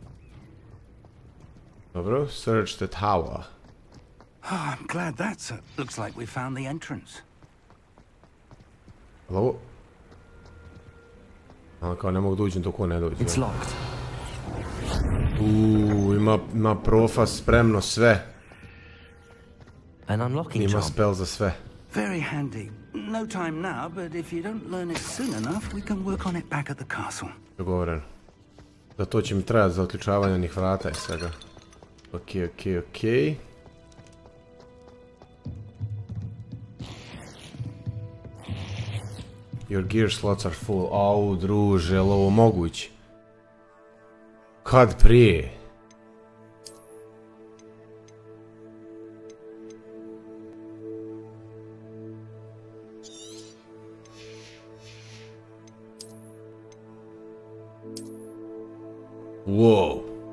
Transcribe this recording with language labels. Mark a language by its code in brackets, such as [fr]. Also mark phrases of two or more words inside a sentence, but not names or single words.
[en] Dobro, search the tower. Oh, I'm glad that's it. Looks like we found the entrance. Hello? [sr] Kao ne mogu da uđem dok on ne dođe. [en] It's locked. [sr] Ima profa spremno sve. [en] An unlocking job. [sr] Ima spell za sve. [en] Very handy. No time now, but if you don't learn it soon enough, we can work on it back at the castle. [sr] Dogovoreno. Da to će mi trebati za otključavanje onih vrata i svega. Okej. [en] Your gear slots are full. [sr] Au, druže, jel ovo moguće? Kad prije? [en] Wow.